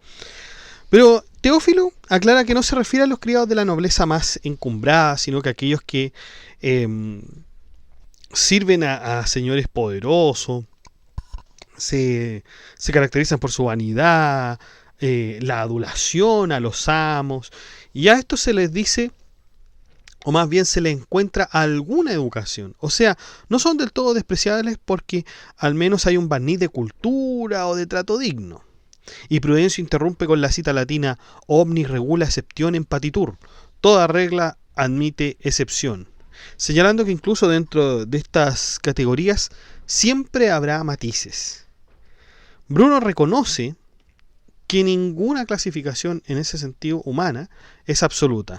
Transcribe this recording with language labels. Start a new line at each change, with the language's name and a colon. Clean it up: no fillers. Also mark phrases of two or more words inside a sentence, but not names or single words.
Spanish: Pero Teófilo aclara que no se refiere a los criados de la nobleza más encumbrada, sino que aquellos que sirven a señores poderosos, se caracterizan por su vanidad, la adulación a los amos, y a esto se les dice, o más bien se les encuentra alguna educación. O sea, no son del todo despreciables porque al menos hay un barniz de cultura o de trato digno. Y Prudencio interrumpe con la cita latina
Latin: omnis regula exceptionem patitur,
Spanish: toda regla admite excepción, señalando que incluso dentro de estas categorías siempre habrá matices. Bruno reconoce que ninguna clasificación en ese sentido humana es absoluta.